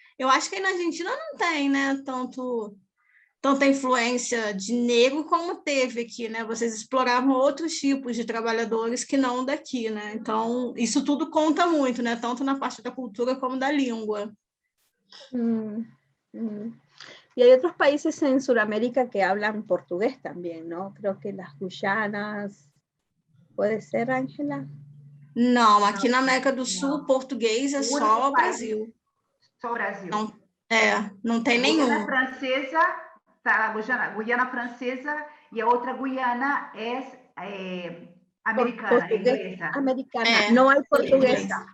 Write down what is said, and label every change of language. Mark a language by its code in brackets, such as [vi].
[pt] Eu acho que aí na Argentina não tem, né? Tanta influência de negro como teve aqui, né? Vocês exploravam outros tipos de trabalhadores que não daqui, né? Então, isso tudo conta muito, né? Tanto na parte da cultura como da língua. [es] Y hay otros países en Sudamérica que hablan portugués también, ¿no? Creo que las Guyanas, ¿puede ser, Ángela? [pt] Não, aqui na América do Sul, português é só o Brasil. Só o Brasil. Não tem nenhum. Guiana Francesa, tá, Guiana Francesa, e a outra Guiana é americana, inglesa. Americana, não há portuguesa.